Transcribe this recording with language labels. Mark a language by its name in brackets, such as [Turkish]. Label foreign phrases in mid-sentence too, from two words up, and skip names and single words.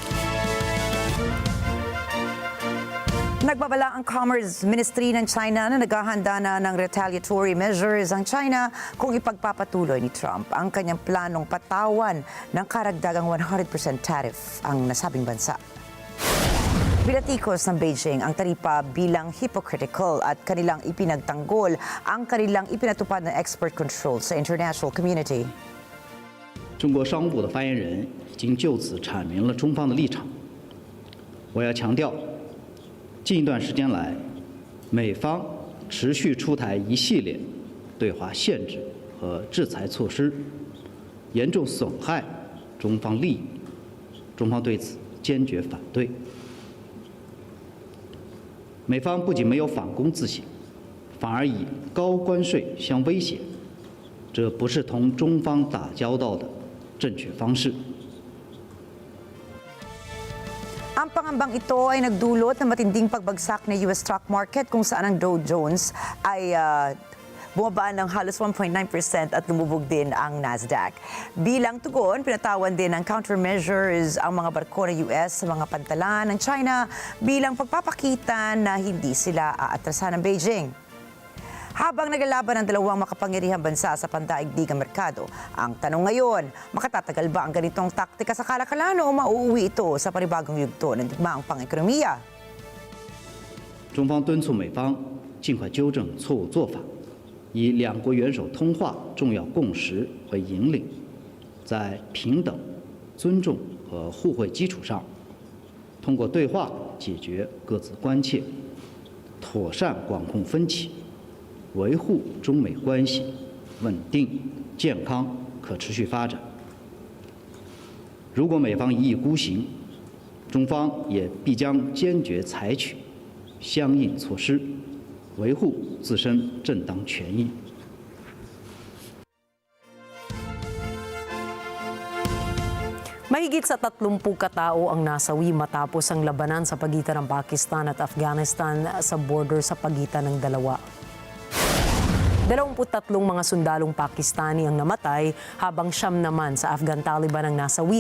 [Filipino] Nagbabala ang Commerce Ministry ng China na naghahanda na ng [English] retaliatory measures [Filipino] ang China kung ipagpapatuloy ni Trump ang kanyang planong patawan ng karagdagang 100% tariff ang nasabing bansa. Binatikos ng Beijing ang taripa bilang hypocritical at kanilang ipinagtanggol ang kanilang ipinatupad na [English] export control [Filipino] sa [English] international community. [Chinese] 中国商务部的发言人已经就此阐明了中方的立场。我要强调，近一段时间来，美方持续出台一系列对华限制和制裁措施，严重损害中方利益，中方对此坚决反对。美方不仅没有反攻自省，反而以高关税相威胁，这不是同中方打交道的正确方式。 [Filipino] Ang pangambang ito ay nagdulot ng matinding pagbagsak ng US [English] stock market [Filipino] kung saan ang Dow Jones ay bumaba ng halos 1.9% at lumubog din ang Nasdaq. Bilang tugon, pinatawan din ng countermeasures ang mga barko ng US sa mga pantalan ng China bilang pagpapakita na hindi sila aatrasan ng Beijing. Habang naglalaban ang dalawang makapangyarihang bansa sa pandaigdigang merkado, ang tanong ngayon, makatatagal ba ang ganitong taktika sa kalakalan o mauuwi ito sa panibagong yugto ng digmaang pang-ekonomiya? [Chinese] 中方敦促美方尽快纠正错误做法，以两国元首通话重要共识为引领，在平等、尊重和互惠基础上，通过对话解决各自关切，妥善管控分歧。维护中美关系稳定、健康、可持续发展。如果美方一意孤行，中方也必将坚决采取相应措施，维护自身正当权益。 [Filipino] Mahigit sa 30 katao ang nasawi matapos ang labanan sa pagitan ng Pakistan at Afghanistan sa border sa pagitan ng dalawa. 23 mga sundalong Pakistani ang namatay habang 9 naman sa Afghan Taliban ang nasawi.